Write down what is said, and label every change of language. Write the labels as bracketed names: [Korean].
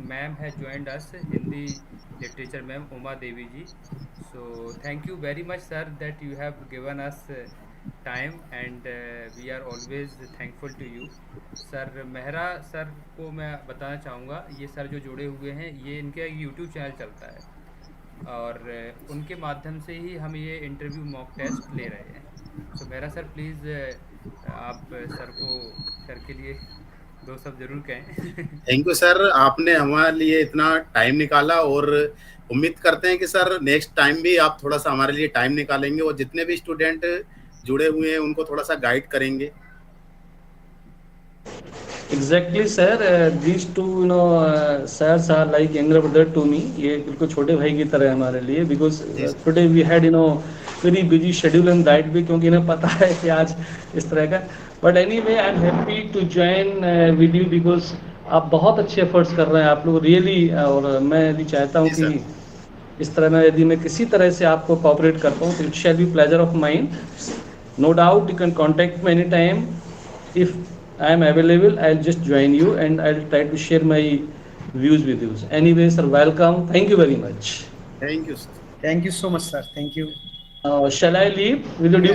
[English] Ma'am has joined us, Hindi literature ma'am Uma Devi ji. So thank you very much sir that you have given us time, and we are always thankful to you. [Hindi] Sir Mehra sir को मैं बताना चाहूँगा, ये sir जो जुड़े हुए हैं, ये इनका YouTube चैनल चलता है और उनके माध्यम से ही हम ये इंटरव्यू मॉक टेस्ट ले रहे हैं। तो मेरा सर प्लीज़ आप सर के लिए 2 शब्द जरूर कहें। थैंक यू सर, आपने हमारे लिए इतना टाइम निकाला, और उम्मीद करते हैं कि सर नेक्स्ट टाइम भी आप थोड़ा सा हमारे लिए टाइम निकालेंगे और जितने भी स्टूडेंट जुड़े हुए हैं उनको थोड़ा सा गाइड करेंगे। [English] Exactly sir, these two sirs are like younger brother to me. ये बिल्कुल छोटे भाई की तरह है हमारे लिए, because today we had very busy schedule in that way, क्योंकि इन्हें पता है कि आज इस तरह का। But anyway, I am happy to join with you, because [Hindi] आप बहुत अच्छे एफर्ट्स कर रहे हैं आप लोग रियली, और मैं यदि चाहता हूँ जी कि सर। इस तरह मैं यदि मैं किसी तरह से आपको कोऑपरेट करता हूँ तो it shall be pleasure of mind. [English] No doubt you can contact me any time. If I am available, I'll just join you and I'll try to share my views with you. Anyway, sir, welcome. Thank you very much. Thank you sir. Thank you so much, sir. Thank you. Shall I leave with your due